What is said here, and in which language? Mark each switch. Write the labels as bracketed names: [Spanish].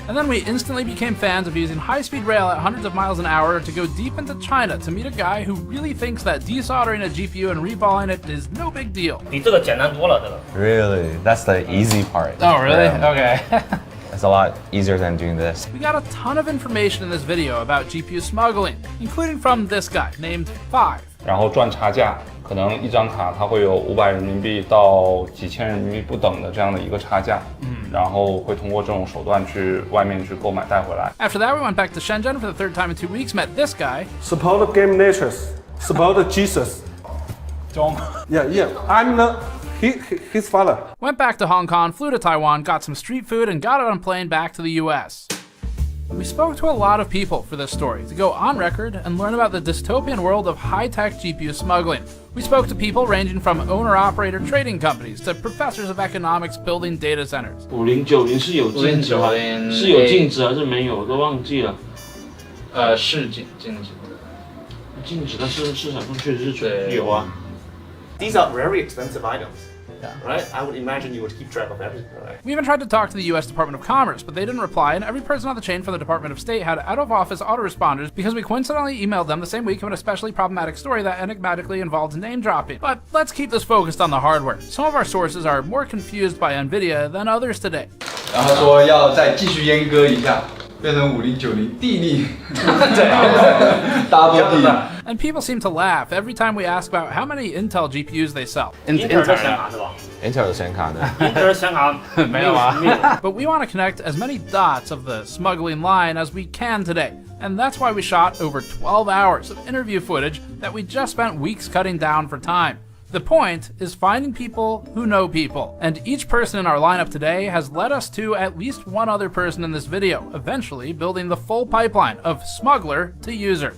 [English] And then we instantly became fans of using high-speed rail at hundreds of miles an hour to go deep into China to meet a guy who really thinks that desoldering a GPU and reballing it is no big deal. Really? That's the easy part. Oh, really? Okay. It's a lot easier than doing this. We got a ton of information in this video about GPU smuggling, including from this guy named 5. [Chinese] 然后赚差价，可能一张卡它会有500人民币到几千人民币不等的这样的一个差价，然后会通过这种手段去外面去购买带回来。 [English] After that, we went back to Shenzhen for the 3rd time in 2 weeks, met this guy. Support GAMES-NEXUS. It's about Jesus. Yeah. I'm his father. Went back to Hong Kong, flew to Taiwan, got some street food, and got on a plane back to the US. We spoke to a lot of people for this story to go on record and learn about the dystopian world of high-tech GPU smuggling. We spoke to people ranging from owner-operator trading companies to professors of economics building data centers. [Chinese] 5090是有禁止吗？是有禁止还是没有？我都忘记了。是禁止的。禁止，但是市场上确实是有啊。 [English] These are very expensive items. Yeah. Right? I would imagine you would keep track of everything, right? We even tried to talk to the US Department of Commerce, but they didn't reply, and every person on the chain from the Department of State had out-of-office autoresponders because we coincidentally emailed them the same week of an especially problematic story that enigmatically involved name-dropping. But let's keep this focused on the hardware. Some of our sources are more confused by NVIDIA than others today. [Chinese] 然后说要再继续阉割一下，变成5090地利，double 地。 [English] And people seem to laugh every time we ask about how many Intel GPUs they sell. [Chinese] Intel 的显卡是吧 Intel 的显卡呢？Intel 的显卡没有啊。 [English] But we want to connect as many dots of the smuggling line as we can today. And that's why we shot over 12 hours of interview footage that we just spent weeks cutting down for time. The point is finding people who know people, and each person in our lineup today has led us to at least one other person in this video, eventually building the full pipeline of smuggler to user.